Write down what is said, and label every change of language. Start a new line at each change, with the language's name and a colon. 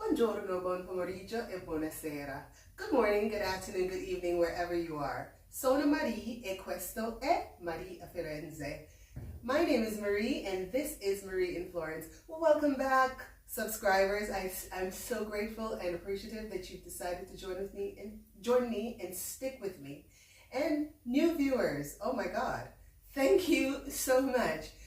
Italian: Buongiorno, buon pomeriggio e buonasera.
English: Good morning, good afternoon, good evening, wherever you are.
Italian: Sono Marie e questo è Marie a Firenze.
English: My name is Marie and this is Marie in Florence. Well, welcome back, subscribers. I'm so grateful and appreciative that you've decided to join me and stick with me. And new viewers, oh my God, thank you so much.